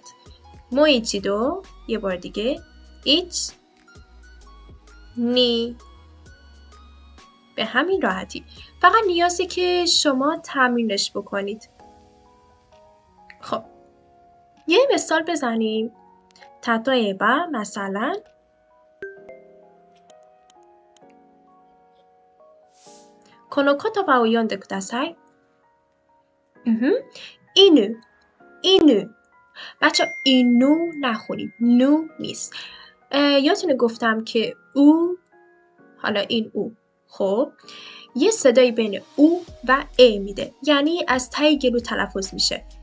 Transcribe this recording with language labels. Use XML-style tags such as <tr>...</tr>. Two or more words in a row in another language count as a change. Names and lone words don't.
<fa>مویچیدو یه بار دیگه.</fa> <ja>いち、に.</ja> <fa>به همین راحتی. فقط نیازه که شما تمرینش بکنید. خب یه مثال بزنیم.</fa> <ja>例えば مثلا この言葉を読んでください.</ja> <fa>اینو اینو بچه اینو نخونید، نو نیست. یادتونه گفتم که او، حالا این او، خب یه صدایی بین او و ا میده، یعنی از ته گلو تلفظ میشه.</fa>